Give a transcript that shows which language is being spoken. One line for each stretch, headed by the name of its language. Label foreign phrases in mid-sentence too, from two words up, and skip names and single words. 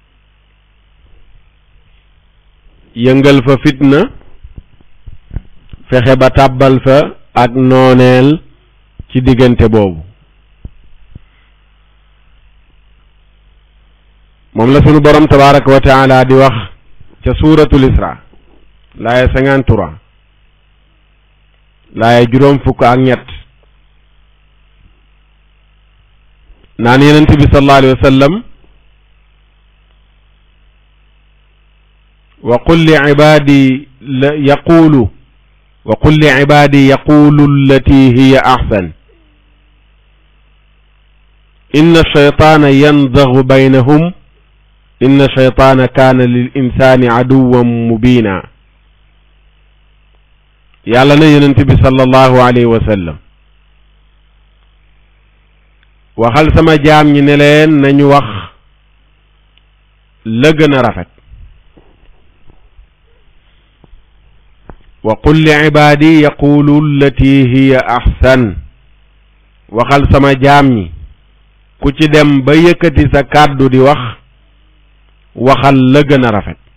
Wolof: yëngal fa fitna fexe ba tàbbal fa ak nooneel ci diggante boobu moom la sunu borom
Arabic: تبارك وتعالى
Wolof: di wax ca suuratul isra laaya 53 laaya juróom fukk ak ñett naan yonent bi
Arabic: صلى الله عليه وسلم وقل لعبادي يقولوا التي هي أحسن إن الشيطان ينزغ بينهم إن الشيطان كان للإنسان عدوا مبينا
Wolof: yàlla na yonent bi
Arabic: صلى الله عليه وسلم
Wolof: waxal sama jaam ñi ne leen nañu wax la gën a rafet
Arabic: وقل لعبادي يقولوا التي هي أحسن
Wolof: waxal sama jaam ñi ku ci dem ba yëkkati sa kàddu di waxal la gën a rafet